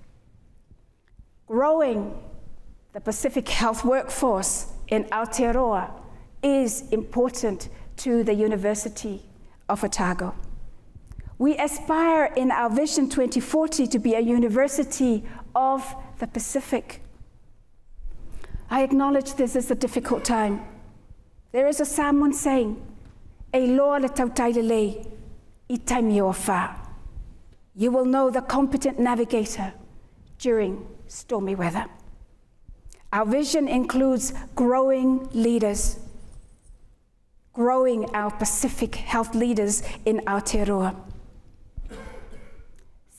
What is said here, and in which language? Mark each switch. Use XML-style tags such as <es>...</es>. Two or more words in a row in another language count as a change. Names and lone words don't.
<en>Growing the Pacific health workforce in Aotearoa is important to the University of Otago. We aspire in our Vision 2040 to be a university of the Pacific. I acknowledge this is a difficult time. There is a Samoan saying,</en> <sm>"E loa le tautailelei, I taimi o whā."</sm> <en>You will know the competent navigator during stormy weather. Our vision includes growing leaders, growing our Pacific health leaders in Aotearoa.</en>